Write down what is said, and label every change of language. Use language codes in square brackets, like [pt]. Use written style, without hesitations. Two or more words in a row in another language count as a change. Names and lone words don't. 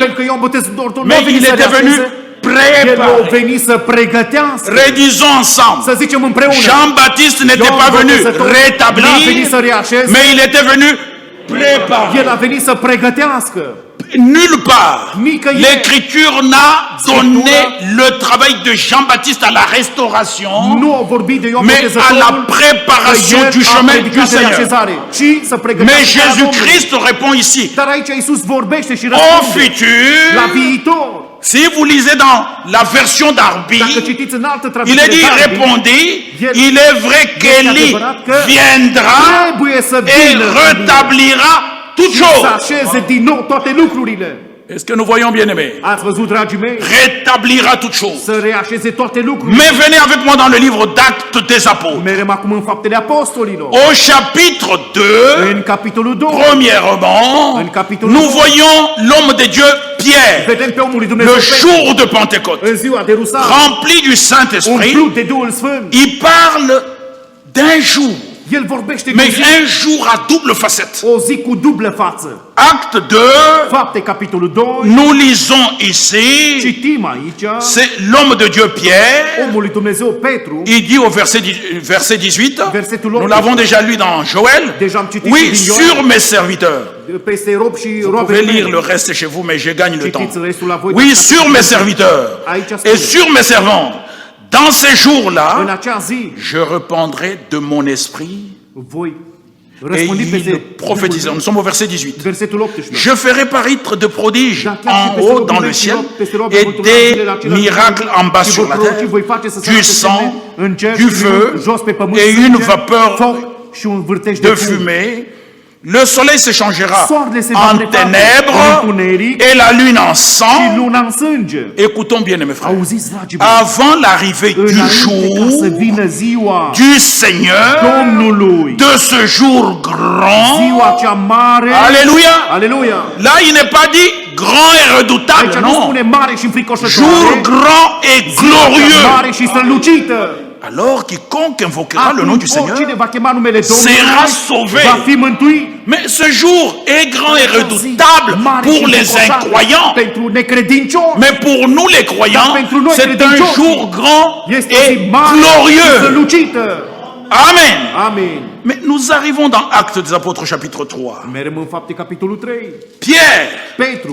[ro] Pentru că Ioan Botezătorul nu a [fr] mais [ro] venit [fr] il [ro] să [fr] était venu [ro] reașeze. El a [fr] préparer. [ro] venit să pregătească. [fr] Redisons ensemble. [ro] Să zicem împreună. [fr] Jean-Baptiste n'était [ro] Ioan [fr] pas venu [ro] Botezătorul n-a venit [fr] rétablir, [ro] să reașeze. [fr] mais il était venu préparer. [ro] El a venit să pregătească. [fr] Nulle part, [ro] Nicăieri. [fr] l'Écriture n'a donné le travail de Jean-Baptiste à la restauration, [ro] Nu a vorbit de Ioan [fr] mais à [ro] Botezătorul [fr] la [ro] că [fr] préparation [ro] el [fr] du [ro] a [fr] chemin du [ro] predicat de [fr] Seigneur. [ro] reașezare, ci să [fr] Mais [ro] pregătească calea Domnului. [fr] Jésus-Christ répond ici, [ro] Dar aici Iisus vorbește și [fr] au [ro] răspunde la [fr] futur, [ro] viitor. [fr] si vous lisez dans la version [ro] Dacă [fr] d'Arbi, [ro] citiți în altă [fr] il [ro] traducere, [fr] est dit, Darby, répondez, [ro] El- [fr] il est vrai qu'Élie [ro] adevărat că [fr] viendra [ro] trebuie să [fr] et [ro] vină [fr] rétablira toutes [ro] să [fr] choses. [ro] așeze din nou toate lucrurile. [fr] Est-ce que nous voyons, bien-aimés? [ro] Ați văzut, dragii mei? [fr] Rétablira toutes choses. [ro] Să reașeze toate lucrurile. [fr] Mais venez avec moi dans le livre d'Actes des Apôtres. [ro] Merem acum în Faptele Apostolilor. [fr] Au chapitre 2, [ro] În capitolul 2 [fr] premièrement, [ro] În capitolul [fr] nous [ro] 2, [fr] voyons l'homme de Dieu, Pierre, [ro] vedem pe omul lui Dumnezeu [fr] le [ro] Petru, [fr] jour de Pentecôte, [ro] în ziua de Rusalm, [fr] rempli du Saint-Esprit. [ro] umplut de Duhul Sfânt. [fr] Il parle d'un jour, [ro] El vorbește de [fr] mais [ro] o zi, [fr] un jour à double facette. [ro] o zi cu dublă față. [fr] Acte 2, [ro] Fapte, capitolul 2, [fr] nous lisons ici, [ro] citim aici, [fr] c'est l'homme de Dieu, Pierre. [ro] omul lui Dumnezeu Petru, [fr] Il dit au verset 18, [ro] Versetul [fr] nous [ro] 18. [fr] l'avons déjà lu dans Joël, [ro] Deja am citit [fr] oui, [ro] din Ioan. [fr] sur mes serviteurs. [ro] peste rob și [fr] Vous pouvez [ro] roabele [fr] lire le [ro] mele. [fr] reste chez vous, mais je gagne le temps. [ro] Citiți restul la voi. [fr] Oui, [ro] dacă [fr] sur [ro] citiți. [fr] mes serviteurs [ro] Aici [fr] et [ro] spune, [fr] sur mes servants. Dans ces [ro] în [fr] jours-là, [ro] acea zi, [fr] je répandrai de mon esprit [ro] voi [fr] et [ro] răspândi [fr] il [ro] peste [fr] prophétisera. Nous sommes au verset 18. [ro] versetul 18. [fr] Je ferai paraître de prodiges [ro] Dar chiar și [fr] en [ro] peste [fr] haut [ro] robii [fr] dans [ro] mei [fr] le [ro] și [fr] ciel [ro] peste robii [fr] et [ro] mărturisiri zilele [fr] des [ro] acelea [fr] miracles en bas [ro] și [fr] sur [ro] vor [fr] la [ro] proroci, [fr] terre, [ro] voi face să se [fr] du [ro] arate semne [fr] sang, [ro] în cer [fr] du [ro] și [fr] feu [ro] jos pe pământ, [fr] et [ro] sânge, [fr] une vapeur [ro] foc și un vârtej [fr] de [ro] de fum. [fr] fumée. Le soleil se changera [ro] Soarele se va [fr] en [ro] preface în [fr] ténèbres [ro] întuneric [fr] et la lune en [ro] și [fr] sang. [ro] luna în sânge. [fr] Écoutons bien, mes frères. [ro] Auziți, dragii mei, [fr] Avant l'arrivée du [ro] înainte ca să [fr] jour [ro] vină ziua [fr] du Seigneur, [ro] Domnului, [fr] de ce jour [ro] ziua [fr] grand, [ro] cea mare, [fr] Alléluia. [ro] aleluia, [fr] Là, il n'est pas dit grand et [ro] aici [fr] redoutable, [ro] nu [fr] non. [ro] spune mare și [fr] Jour [ro] înfricoșătoare, [fr] grand et glorieux. [ro] mare și strălucită. [fr] Alors, quiconque invoquera le nom du [ro] Atunci oricine [fr] Seigneur [ro] va chema numele Domnului [fr] sera sauvé. [ro] va fi mântuit. [fr] Mais ce jour est grand et redoutable [ro] Mare [fr] pour [ro] și [fr] les [ro] înfricoșată [fr] incroyants. [ro] pentru necredincioși. [fr] Mais pour nous les croyants, [ro] Dar pentru noi [fr] c'est un [ro] credincioși, [fr] jour grand [ro] Este o zi [fr] et [ro] mare și [fr] glorieux. [ro] strălucită. [fr] Amen. [ro] Amin. [fr] Mais nous arrivons dans Actes des Apôtres chapitre 3. [ro] Merem în Fapte capitolul 3. Pierre Petru